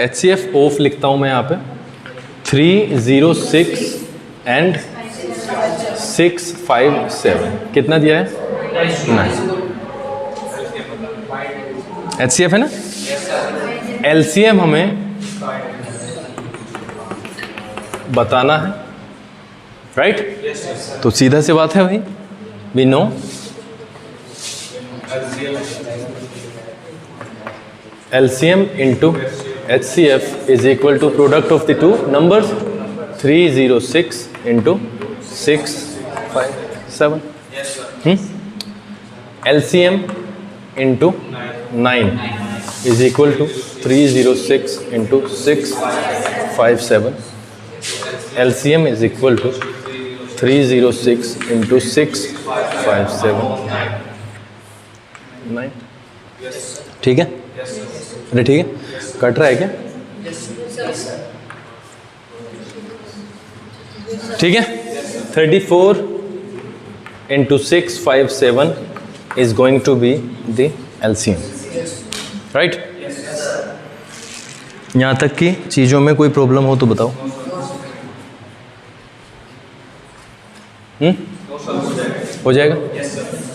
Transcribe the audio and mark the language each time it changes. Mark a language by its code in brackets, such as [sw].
[hi] HCF of लिखता हूं मैं यहाँ पे 3, 0, 6 एंड 6, 5, 7। कितना दिया है? 9। HCF है ना? LCM हमें बताना है, राइट? तो सीधा सी बात है भाई, [en] We know LCM into HCF is equal to product of the two numbers 306 into 657. LCM into 9 is equal to 306 into 657. LCM is equal to 306 into 657. 9. ठीक है? [hi] अरे ठीक है, कट रहा है क्या? [en] ठीक है, 34 into 657 is going to be the LCM, right? [hi] यहाँ तक कि चीज़ों में कोई प्रॉब्लम हो तो बताओ। हो जाएगा। [en] Yes, sir.